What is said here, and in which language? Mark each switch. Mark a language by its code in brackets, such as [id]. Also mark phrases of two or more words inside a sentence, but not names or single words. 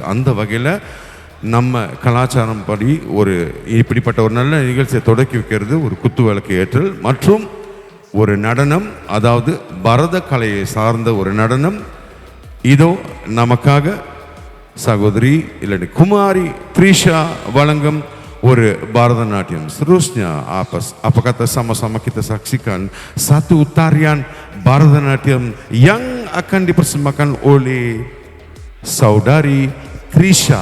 [ta] அந்த வகையில் நம்ம கலாச்சாரம் படி ஒரு இப்படிப்பட்ட ஒரு நல்ல நிகழ்ச்சியை தொடக்கி வைக்கிறது ஒரு குத்து விளக்கு ஏற்றல் மற்றும் ஒரு நடனம், அதாவது பரத கலையை சார்ந்த ஒரு நடனம். இதோ நமக்காக சகோதரி இல்லைன்னு குமாரி த்ரிஷா வழங்கும் ஒரு Bharatanatyam. [ms] Seterusnya apa kata sama-sama kita saksikan satu tarian Bharatanatyam yang akan dipersembahkan oleh saudari Trisha.